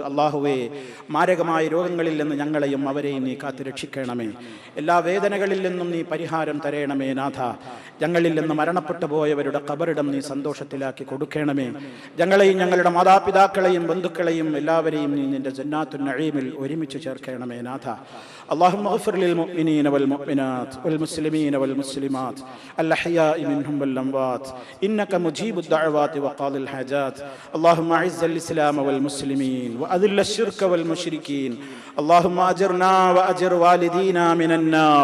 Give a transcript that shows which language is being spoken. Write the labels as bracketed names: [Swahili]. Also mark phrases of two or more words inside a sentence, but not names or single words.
[Malayalam] അള്ളാഹുവേ, മാരകമായ രോഗങ്ങളിൽ നിന്ന് ഞങ്ങളെയും അവരെയും നീ കാത്തു രക്ഷിക്കണമേ. എല്ലാ വേദനകളിൽ നിന്നും നീ പരിഹാരം തരയണമേ നാഥ. ഞങ്ങളിൽ നിന്ന് മരണപ്പെട്ടു പോയവരുടെ ഖബറിടം നീ സന്തോഷത്തിലാക്കി കൊടുക്കണമേ. ഞങ്ങളെയും ഞങ്ങളുടെ മാതാപിതാക്കളെയും ബന്ധുക്കളെയും എല്ലാവരെയും നീ നിന്റെ [Arabic] جنات النعيم [Malayalam] ഒരുമിച്ച് ചേർക്കണമേ നാഥ. [Arabic] اللهم اغفر للمؤمنين والمؤمنات والمسلمين والمسلمات الأحياء منهم والأموات إنك مجيب الدعوات وقاضي الحاجات. اللهم أعز الإسلام والمسلمين وأذل الشرك والمشركين. اللهم أجرنا وأجر والدينا من النار.